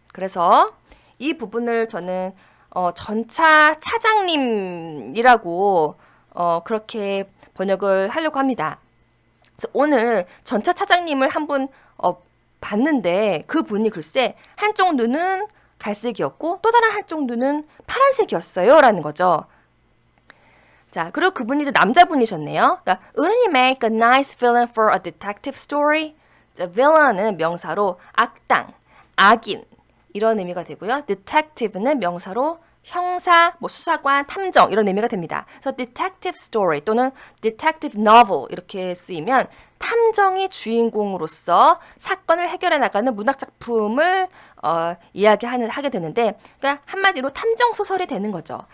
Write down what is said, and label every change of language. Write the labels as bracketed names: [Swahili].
[Korean] 그래서 이 부분을 저는 전차 차장님이라고 그렇게 번역을 하려고 합니다. 그래서 오늘 전차 차장님을 한 분 봤는데 그 분이 글쎄 한쪽 눈은 갈색이었고 또 다른 한쪽 눈은 파란색이었어요 라는 거죠. 자, 그리고 그분이 이제 남자분이셨네요. 그러니까 [English] Wouldn't you make a nice villain for a detective story? [Korean] 자, villain은 명사로 악당, 악인 이런 의미가 되고요. detective는 명사로 형사, 뭐 수사관, 탐정 이런 의미가 됩니다. 그래서 detective story 또는 detective novel 이렇게 쓰이면 탐정이 주인공으로서 사건을 해결해 나가는 문학 작품을 하게 되는데, 그러니까 한마디로 탐정 소설이 되는 거죠.